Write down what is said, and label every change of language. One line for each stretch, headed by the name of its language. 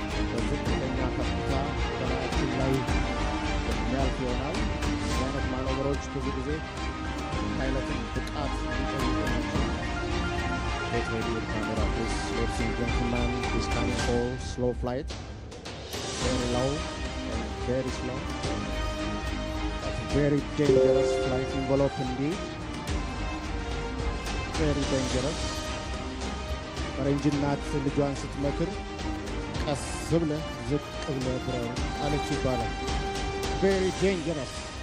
Amharic: በዝቅተኛ ከፍታ በላያችን ላይ የሚያልፍ ይሆናል። አይነት ማኖቨሮች ብዙ ጊዜ ፓይለትን ብቃት የሚጠይቁ ናቸው።
English: Get ready with camera, please. Ladies and gentlemen, is coming for slow flight. Very low and very slow. That's very dangerous flight envelope indeed. Very dangerous.
Amharic: ፈረንጅ እናት ልጇን ስትመክር ቀስ ብለህ ዝቅ ብለህ ብረር አለች ይባላል።
English: Very dangerous.